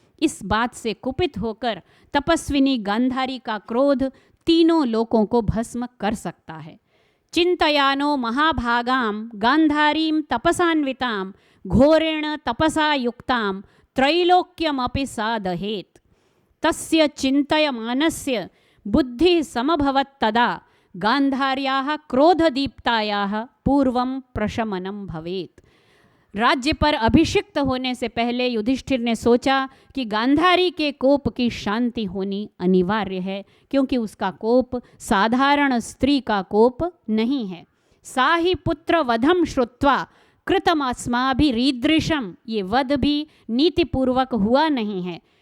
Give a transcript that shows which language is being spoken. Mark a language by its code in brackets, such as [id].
[hi] इस बात से कुपित होकर तपस्विनी गांधारी का क्रोध तीनों लोकों को भस्म कर सकता है। [sa] चिंतयानो महाभागाम गांधारीम तपसान्विताम घोरेण तपसा युक्ताम त्रैलोक्यमपि सादहेत। तस्य चिंतयमानस्य बुद्धि समभवत् तदा गांधार्याः क्रोधदीप्तायाः पूर्वं प्रशमनं भवेत्। [hi] राज्य पर अभिषिक्त होने से पहले युधिष्ठिर ने सोचा कि गांधारी के कोप की शांति होनी अनिवार्य है, क्योंकि उसका कोप साधारण स्त्री का कोप नहीं है। [sa] सा ही पुत्र वधम श्रुत्वा कृतमस्माभिरीदृशम, [hi] ये वध भी नीतिपूर्वक हुआ नहीं है।